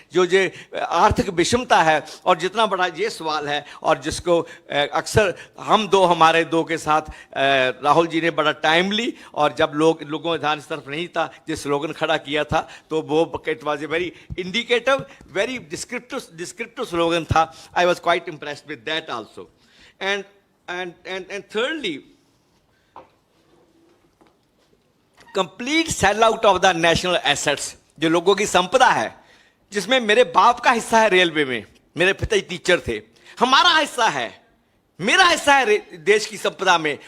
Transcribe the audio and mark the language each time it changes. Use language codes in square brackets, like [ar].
[hi] जो आर्थिक विषमता है और जितना बड़ा ये सवाल है, और जिसको अक्सर हमारे दो के साथ राहुल जी ने बड़ा टाइमली, और जब लोगों का ध्यान इस तरफ नहीं था, जिस स्लोगन खड़ा किया था, तो वो [en] it was a very indicative, very descriptive slogan [hi] tha. [en] I was quite impressed with that also. And thirdly, complete sellout of the national assets, [hi] जो लोगों की संपदा है, जिसमें मेरे बाप का हिस्सा है रेलवे में, मेरे पिताजी टीचर थे, हमारा हिस्सा है, मेरा हिस्सा है देश की संपदा में।